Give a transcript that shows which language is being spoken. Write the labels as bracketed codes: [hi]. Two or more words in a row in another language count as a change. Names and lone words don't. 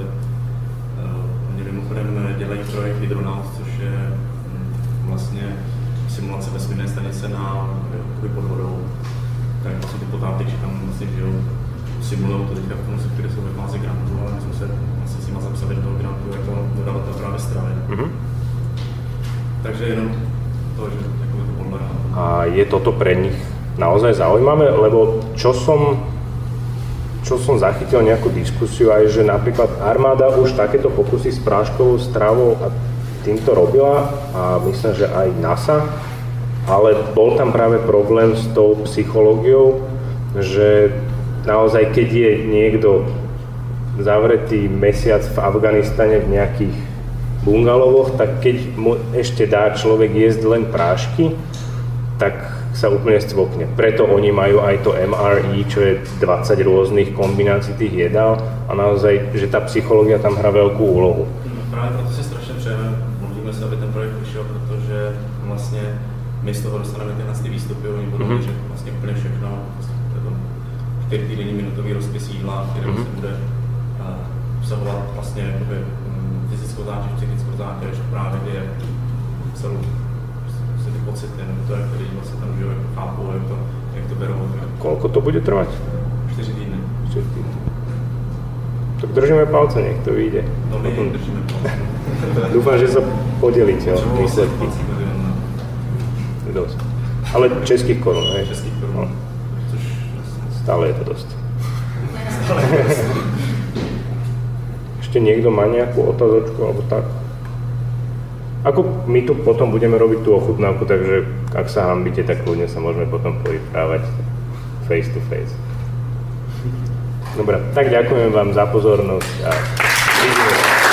[cs] Oni mimochodem dělají projekt Hydronaut, což je vlastně simulace vesmírné stanice pod vodou. Tak vlastně ty potápěči tam vlastně žijou, simulují to teďka v tom sektoru, kde jsou ve fázi grantu, ale my jsme se vlastně s nimi zapsali do toho grantu jako dodavatel právě stravy. Takže jenom to, že takové to podléhá. [sk] A je toto pre nich naozaj zaujímavé, lebo čo som zachytil nejakú diskusiu aj, že napríklad armáda už takéto pokusy s práškovou stravou a týmto robila a myslím, že aj NASA, ale bol tam práve problém s tou psychológiou, že naozaj keď je niekto zavretý mesiac v Afganistane v nejakých bungalovoch, tak keď mu ešte dá človek jesť len prášky, tak sa úplne scvokne. Preto oni majú aj to MRE, čo je 20 rôznych kombinácií tých jedál a naozaj, že tá psychológia tam hrá veľkú úlohu. [cs] Právě proto si strašně přejeme, modlíme se, aby ten projekt vyšel, protože vlastně my z toho dostaneme tyhle výstupy, oni budou měřit vlastně úplně všechno, 4 minutový rozpis jídla, který se bude obsahovat vlastně jakoby fyzickou zátěž, psychickou zátěž, právě kdy je celou ty pocity, nebo to, jak ty lidi vlastně tam žijou, jak to chápou, jak to berou. [sk] Koľko to bude trvať? [cs] 4 týdny. 4 týdny. [sk] Tak držíme palce, nech to vyjde. No my držíme palce. Dúfam, že sa podelíte o výsledky. Dosť. Ale českých korun, hej? [cs] Českých korun. Což [sk] stále je to dosť. Ešte niekto má nejakú otázočku alebo tak? Ako my tu potom budeme robiť tú ochutnávku, takže ak sa hanbíte, tak kľudne sa môžeme potom porozprávať [en] face to face. [sk] Dobre, tak ďakujem vám za pozornosť a vidíme.